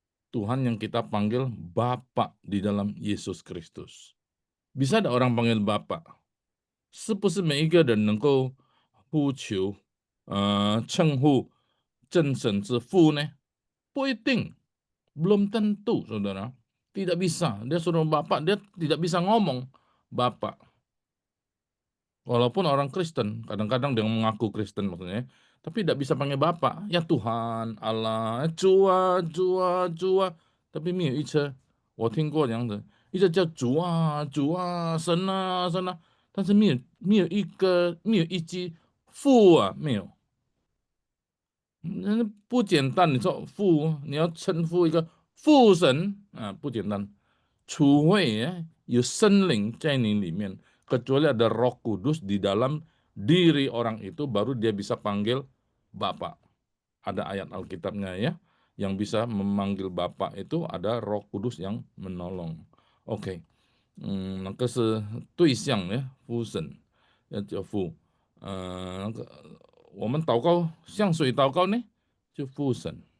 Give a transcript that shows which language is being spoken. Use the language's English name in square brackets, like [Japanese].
[Indonesian] Tuhan yang kita panggil Bapa di dalam Yesus Kristus. Bisa ada orang panggil Bapa? [Chinese] 是不是每一个人能够呼求称呼正神之父呢？不一定, [Indonesian] belum tentu, saudara. Tidak bisa. Dia suruh Bapak, dia tidak bisa ngomong Bapak. Walaupun orang Kristen, kadang-kadang dia mengaku Kristen maksudnya, tapi tidak bisa panggil Bapak. Ya Tuhan, Allah, Jua, Jua, Jua. [Chinese] Tapi 没有一车，我听过这样子，一直叫主啊，主啊，神啊，神啊，但是没有一句父啊，没有。那不简单，你说父，你要称呼一个父神啊，不简单。除非ya, 有圣灵在你里面, [Indonesian] kecuali ada Roh Kudus di dalam diri orang itu, baru dia bisa panggil Bapa. Ada ayat Alkitabnya ya, yang bisa memanggil Bapa itu ada Roh Kudus yang menolong. [Chinese] OK， 那个是对象呀，父神要叫父，那个我们祷告向谁祷告呢？就父神。